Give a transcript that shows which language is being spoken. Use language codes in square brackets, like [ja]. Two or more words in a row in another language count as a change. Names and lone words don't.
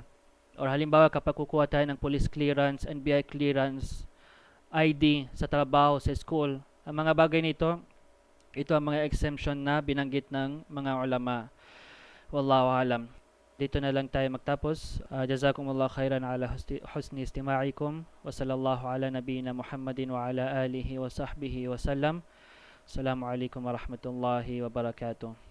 [tl] Or halimbawa kapag kukuha tayo ng [en] police clearance, [tl] NBI clearance, ID sa trabaho, sa school, ang mga bagay nito, ito ang mga exemption na binanggit ng mga ulama. [ar] والله أعلم. [tl] Dito na lang tayo magtapos. [ar] جزاكم الله خيرا على حسن استماعكم. وصلى الله على نبينا محمد وعلى آله وصحبه وسلم. السلام عليكم ورحمة الله وبركاته.